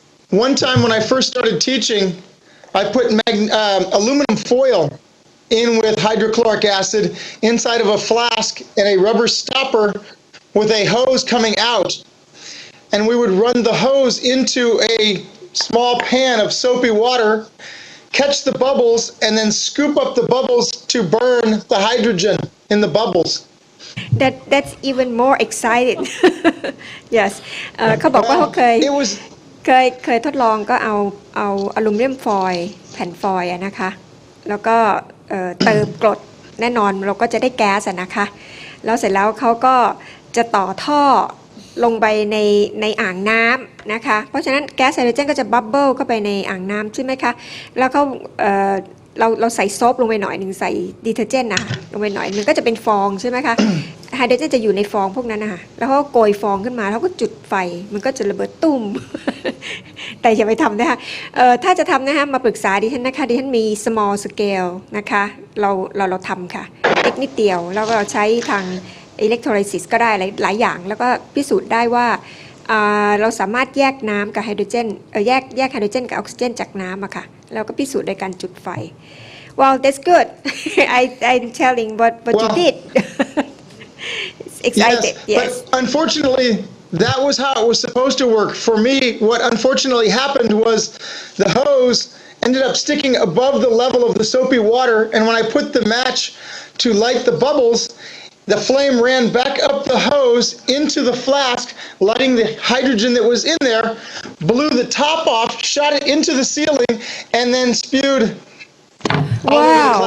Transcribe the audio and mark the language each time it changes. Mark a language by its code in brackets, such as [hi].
[en] One time when I first started teaching, I put aluminum foil in with hydrochloric acid inside of a flask and a rubber stopper with a hose coming out. And we would run the hose into a small pan of soapy water, catch the bubbles, and then scoop up the bubbles to burn the hydrogen in the bubbles. That's even more exciting. Yes. [th] เขาบอกว่าเขาเคยทดลองก็เอาอลูมิเนียมฟอยล์แผ่นฟอยล์นะคะแล้วก็เติมกรดแน่นอนเราก็จะได้แก๊สนะคะแล้วเสร็จแล้วเขาก็จะต่อท่อลงไปในอ่างน้ำนะคะเพราะฉะนั้นแก๊สไฮโดรเจนก็จะบับเบิลเข้าไปในอ่างน้ำใช่ไหมคะแล้วเขา เราใส่โซปลงไปหน่อยหนึ่งใส่ดีเทอร์เจนต์นะลงไปหน่อยหนึ่งก็จะเป็นฟองใช่ไหมคะไฮโดรเจนจะอยู่ในฟองพวกนั้นนะคะแล้วเขาโกยฟองขึ้นมาแล้วก็จุดไฟมันก็จะระเบิดตุ้ม แต่อย่าไปทำนะคะถ้าจะทำนะคะมาปรึกษาดิฉันนะคะดิฉันมี small scale นะคะเราทำค่ะเล็กนิดเดียวแล้วก็เราใช้ทาง electrolysis ก็ได้หลายอย่างแล้วก็พิสูจน์ได้ว่าเราสามารถแยกน้ำกับไฮโดรเจนแยกไฮโดรเจนกับออกซิเจนจากน้ำอะค่ะแล้วก็พิสูจน์โดยการจุดไฟ [en] Well that's good I'm telling what you did It's excited yes But unfortunately, that was how it was supposed to work. For me, what unfortunately happened was the hose ended up sticking above the level of the soapy water, and when I put the match to light the bubbles, the flame ran back up the hose into the flask, lighting the hydrogen that was in there, blew the top off, shot it into the ceiling, and then spewed all over the